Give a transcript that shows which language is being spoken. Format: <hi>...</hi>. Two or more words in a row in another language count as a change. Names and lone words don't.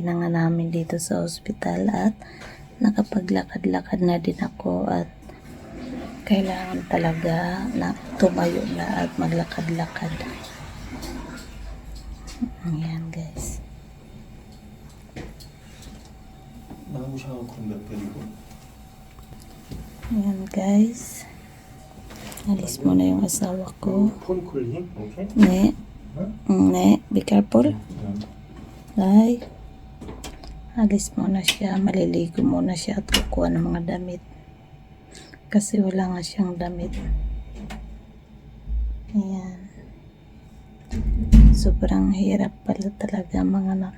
<tl>na nga namin dito sa ospital at nakapaglakad-lakad na din ako at kailangan talaga na tumayo na at maglakad-lakad. Ayan guys. Ayan guys. Alis mo na yung asawa ko.</tl> <en>phone cooling? okay. Ne. Ne, be careful. Ay.</en> <tl>Alis muna siya. Maliligo muna siya at kukuha ng mga damit. Kasi wala nga siyang damit. Ayan. Sobrang hirap pala talaga mga anak.</tl>